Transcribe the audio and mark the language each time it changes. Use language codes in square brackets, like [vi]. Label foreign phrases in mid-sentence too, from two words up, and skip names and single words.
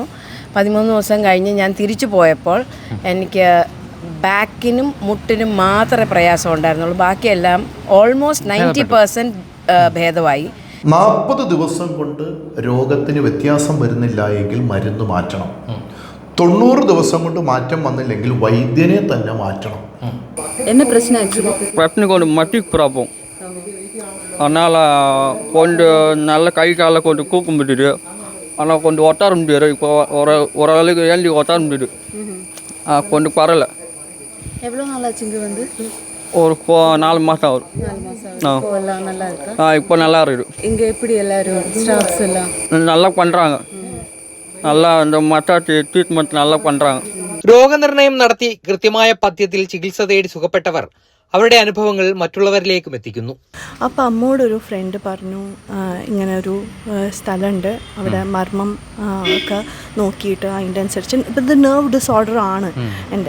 [ml] 13 ദിവസം കഴിഞ്ഞ് ഞാൻ തിരിച്ചു പോയപ്പോൾ എനിക്ക് ബാക്കിനും മുട്ടിനും മാത്രമേ പ്രയാസം ഉണ്ടായിരുന്നുള്ളൂ. ബാക്കിയെല്ലാം ഓൾമോസ്റ്റ് 90% ഭേദമായി. 40 ദിവസം കൊണ്ട് രോഗത്തിന് വ്യത്യാസം വരുന്നില്ല എങ്കിൽ മരുന്ന് മാറ്റണം. 90 ദിവസം കൊണ്ട് മാറ്റം വന്നില്ലെങ്കിൽ വൈദ്യനെ തന്നെ മാറ്റണം. [ta] என்ன பிரச்சனை ஆக்சுவலி மட்டி ப்ராப்ளம். அதனால் கொஞ்சம் நல்ல கை காலை கொஞ்சம் கூக்க முடியுது. ஆனால் கொஞ்சம் ஒட்டார முடியாது. இப்போ ஓரளவுக்கு ஏந்தி ஒட்டார முடியுது. கொஞ்சம் பரவாயில்ல. எவ்வளோ நாளாச்சு இங்கே வந்து? ஒரு 4 மாதம் ஆகும். எல்லாம் நல்லா இருக்கா? இப்போ நல்லா இருக்குது. இங்கே எப்படி எல்லாரும் ஸ்டாஃப்ஸ் எல்லாம் நல்லா பண்ணுறாங்க. நல்லா இந்த மற்ற ட்ரீட்மெண்ட் நல்லா பண்ணுறாங்க. [ml] രോഗനിർണയം നടത്തി കൃത്യമായ പഥ്യത്തിൽ ചികിത്സ തേടി സുഖപ്പെട്ടവർ അവരുടെ അനുഭവങ്ങൾ മറ്റുള്ളവരിലേക്കും എത്തിക്കുന്നു. അപ്പോൾ അമ്മോടൊരു ഫ്രണ്ട് പറഞ്ഞു, ഇങ്ങനെ ഒരു സ്ഥലമുണ്ട്, അവിടെ മർമ്മം ഒക്കെ നോക്കിയിട്ട് അതിൻ്റെ അനുസരിച്ച് ഇപ്പം ഇത് [en] nerve disorder [ml] ആണ് എൻ്റെ.